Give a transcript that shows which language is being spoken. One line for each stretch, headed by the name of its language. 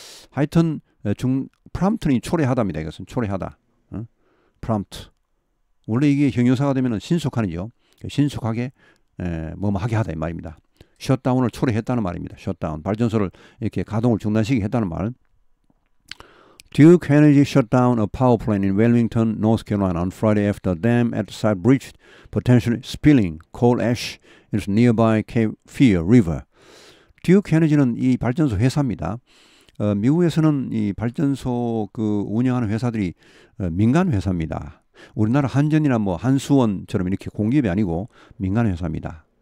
Korean: 하여튼 prompt는 초래하다입니다. 이것은 초래하다. prompt. 원래 이게 형용사가 되면은 신속하죠. 신속하게 하게 하다 이 말입니다. 셧다운을 초래했다는 말입니다. 셧다운. 발전소를 이렇게 가동을 중단시키게 했다는 말.
English: Duke Energy shut down a power plant in Wilmington, North Carolina on Friday after a dam at the site breached, potentially spilling coal ash into nearby Cape Fear River.
Korean: Duke Energy는 이 발전소 회사입니다. 미국에서는 이 발전소 운영하는 회사들이 민간 회사입니다. 우리나라 한전이나 한수원처럼 이렇게 공기업이 아니고 민간 회사입니다.